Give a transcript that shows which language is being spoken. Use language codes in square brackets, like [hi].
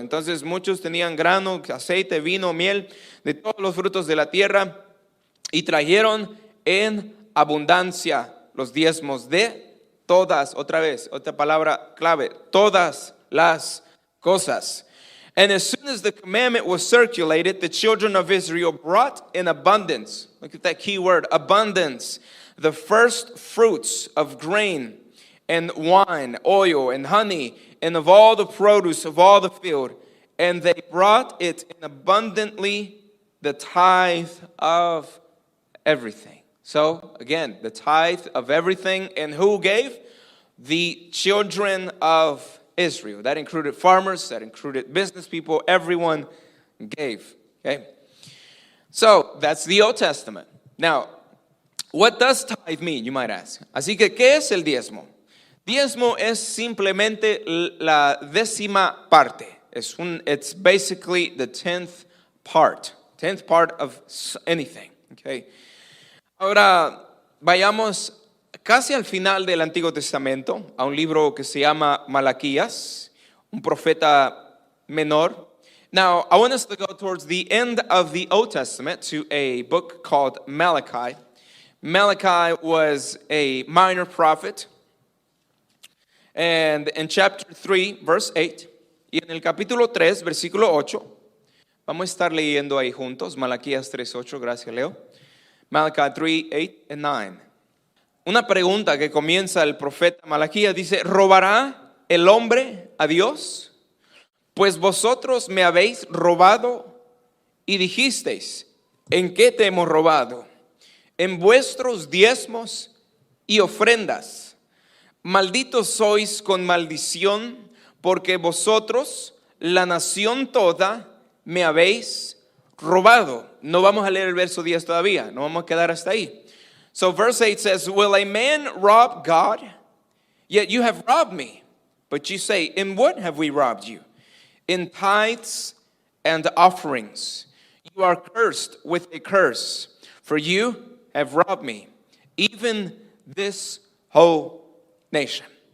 [es] Entonces muchos tenían grano, aceite, vino, miel, de todos los frutos de la tierra, y trajeron en abundancia los diezmos de todas, otra vez, otra palabra clave, todas las cosas. [en] And as soon as the commandment was circulated, the children of Israel brought in abundance. Look at that key word, abundance. The first fruits of grain and wine, oil and honey, and of all the produce of all the field. And they brought it in abundantly, the tithe of everything. So, again, the tithe of everything. And who gave? The children of Israel. That included farmers, that included business people, everyone gave. Okay? So, that's the Old Testament. Now, what does tithe mean, you might ask? [es] Así que, ¿qué es el diezmo? Diezmo es simplemente la décima parte. [en] It's basically the 10th part of anything. Okay? [es] Ahora, vayamos casi al final del Antiguo Testamento, a un libro que se llama Malaquías, un profeta menor. [en] Now, I want us to go towards the end of the Old Testament to a book called Malachi. Malachi was a minor prophet. And in chapter 3, verse 8, [es] y en el capítulo 3, versículo 8, vamos a estar leyendo ahí juntos, Malaquías 3:8, gracias Leo. [en] Malachi 3, 8 and 9. [es] Una pregunta que comienza el profeta Malaquías dice, ¿robará el hombre a Dios? Pues vosotros me habéis robado y dijisteis, ¿en qué te hemos robado? En vuestros diezmos y ofrendas. Malditos sois con maldición, porque vosotros, la nación toda, me habéis robado. No vamos a leer el verso 10 todavía, no vamos a quedar hasta ahí. [en] So verse 8 says, will a man rob God? Yet you have robbed me. But you say, in what have we robbed you? In tithes and offerings. You are cursed with a curse, for you have robbed me, even this whole nation.